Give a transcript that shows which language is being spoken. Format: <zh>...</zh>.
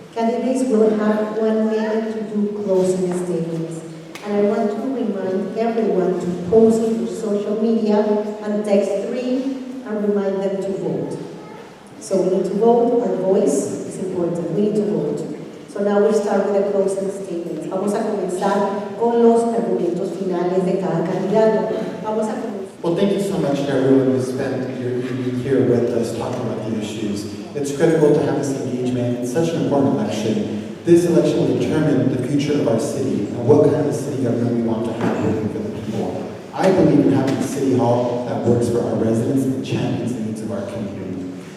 <en>Candidates will have 1 minute to do closing statements. And I want to remind everyone to post through social media and text 3 and remind them to vote. So we need to vote, our voice is important, we need to vote. So now we start with the closing statements.</en> <es>Vamos a comenzar con los argumentos finales de cada candidato. Vamos a comenzar.</es> <en>Well, thank you so much to everyone who spent your evening here with us talking about the issues. It's critical to have this engagement. It's such an important election. This election will determine the future of our city and what kind of city government we want to have working for the people. I believe in having a city hall that works for our residents and champions the needs of our community.</en>